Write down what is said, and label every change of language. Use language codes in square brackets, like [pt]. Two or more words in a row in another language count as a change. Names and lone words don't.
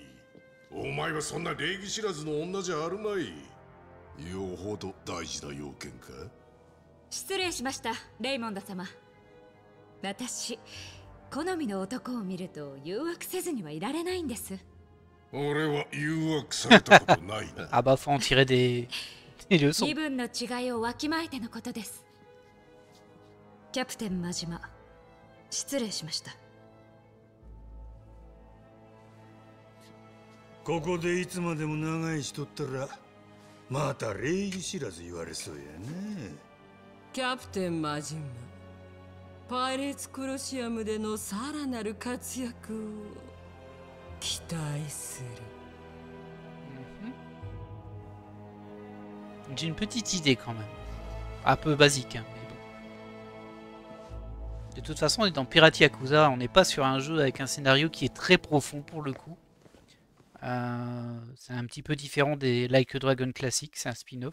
[ja] お前はそんな礼儀知らずの女じゃあるまい。よほど大事な要件か。失礼しました、レイモンド様。私、好みの男を見ると誘惑せずにはいられないんです。俺は誘惑されたことないな。 [fr] Ah bah faut en tirer des leçons. [ja] 身分の違いをわきまえてのことです。キャプテン真島、失礼しました。ここでいつまでも長いしとったらまた礼儀知らず言われそうやね。キャプテンマジンマ、パイレーツコロシアムでのさらなる活躍を期待する。 [fr] J'ai une petite idée quand même. Un peu basique, hein, mais bon. De toute façon, on est dans Pirate Yakuza, on n'est pas sur un jeu avec un scénario qui est très profond pour le coup. C'est un petit peu différent des Like a Dragon classiques, c'est un spin-off.